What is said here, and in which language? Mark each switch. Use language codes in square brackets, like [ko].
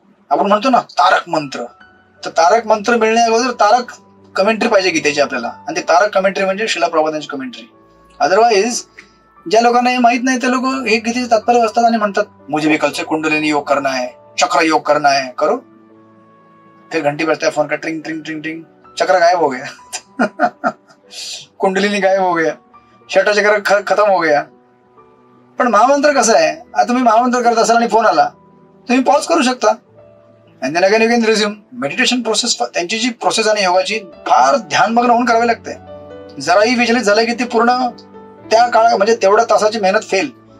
[mr] आपण म्हणतो ना तारक मंत्र, तर तारक मंत्र मिळण्या अगोदर तारक कमेंट्री पाहिजे गीतेची आपल्याला, आणि ते तारक कमेंट्री म्हणजे शिला प्रभुपादांची कमेंट्री. अदरवाईज ज्या लोकांना हे माहित नाही ते लोक हे गीतेचे तात्पर्य असतात आणि म्हणतात [hi] मुझे भी कल से कुंडलिनी योग करना है, चक्र योग करना है, करो. फिर घंटी बजता है फोन का, ट्रिंग ट्रिंग ट्रिंग ट्रिंग, चक्र गायब हो गया कुंडलिनी गायब हो गया, छठा चक्र खत्म हो गया. [mr] पण महामंत्र कसं आहे, आता तुम्ही महामंत्र करत असाल आणि फोन आला, तुम्ही पॉज करू शकता [en] and then again you can resume. [mr] Meditation process, त्यांची जी प्रोसेस आणि योगाची फार ध्यानमग्न होऊन करावी लागते. जराही विचलित झालं की ती पूर्ण त्या काळात म्हणजे तेवढ्या तासाची मेहनत फेल.